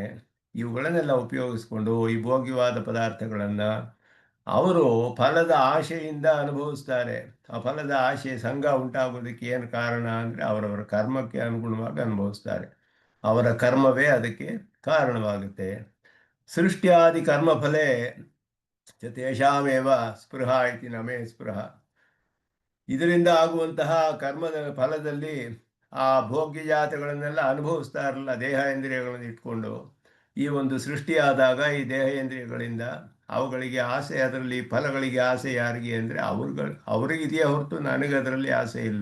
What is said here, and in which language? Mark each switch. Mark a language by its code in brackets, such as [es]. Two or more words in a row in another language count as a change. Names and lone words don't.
[kn] ಇವುಗಳನ್ನೆಲ್ಲ ಉಪಯೋಗಿಸ್ಕೊಂಡು ಈ ಭೋಗ್ಯವಾದ ಪದಾರ್ಥಗಳನ್ನು ಅವರು ಫಲದ ಆಶೆಯಿಂದ ಅನುಭವಿಸ್ತಾರೆ. ಆ ಫಲದ ಆಶೆ ಸಂಘ ಉಂಟಾಗೋದಕ್ಕೆ ಏನು ಕಾರಣ ಅಂದರೆ ಅವರವರ ಕರ್ಮಕ್ಕೆ ಅನುಗುಣವಾಗಿ ಅನುಭವಿಸ್ತಾರೆ. ಅವರ ಕರ್ಮವೇ ಅದಕ್ಕೆ ಕಾರಣವಾಗುತ್ತೆ. [sa] ಸೃಷ್ಟ್ಯಾದಿ ಕರ್ಮಫಲೇ ತೇಷಾಮೇವ ಸ್ಪೃಹ ಇತಿ ನಮೇ ಸ್ಪೃಹ. [kn] ಇದರಿಂದ ಆಗುವಂತಹ ಕರ್ಮದ ಫಲದಲ್ಲಿ ಆ ಭೋಗ್ಯಜಾತಗಳನ್ನೆಲ್ಲ ಅನುಭವಿಸ್ತಾರಲ್ಲ ದೇಹ ಇಂದ್ರಿಯಗಳನ್ನು ಇಟ್ಕೊಂಡು. ಈ ಒಂದು ಸೃಷ್ಟಿಯಾದಾಗ ಈ ದೇಹ ಇಂದ್ರಿಯಗಳಿಂದ ಅವುಗಳಿಗೆ ಆಸೆ, ಅದರಲ್ಲಿ ಫಲಗಳಿಗೆ ಆಸೆ ಯಾರಿಗೆ ಅಂದರೆ ಅವರಿಗಿದೆಯೇ ಹೊರತು ನನಗೆ ಅದರಲ್ಲಿ ಆಸೆ ಇಲ್ಲ.